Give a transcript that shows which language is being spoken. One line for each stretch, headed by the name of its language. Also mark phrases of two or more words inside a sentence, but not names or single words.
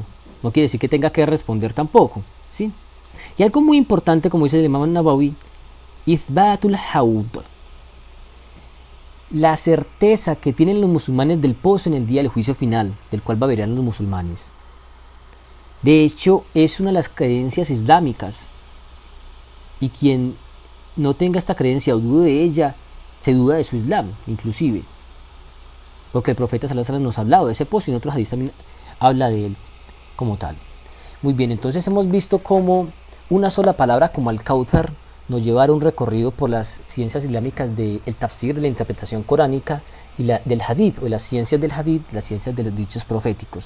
Spanish: No quiere decir que tenga que responder tampoco, ¿sí? Y algo muy importante, como dice el Imam Nawawi,
Arabic: إثبات الحوض,
Spanish: la certeza que tienen los musulmanes del pozo en el día del juicio final, del cual beberán los musulmanes. De hecho, es una de las creencias islámicas, y quien no tenga esta creencia o dude de ella, se duda de su islam, inclusive, porque el profeta
Arabic: صلى الله عليه وسلم
Spanish: nos ha hablado de ese pozo y en otros hadiths también habla de él como tal. Muy bien, entonces hemos visto cómo una sola palabra como al-Kauthar nos lleva a un recorrido por las ciencias islámicas del tafsir, de la interpretación coránica, y del hadith, o las ciencias del hadith, las ciencias de los dichos proféticos.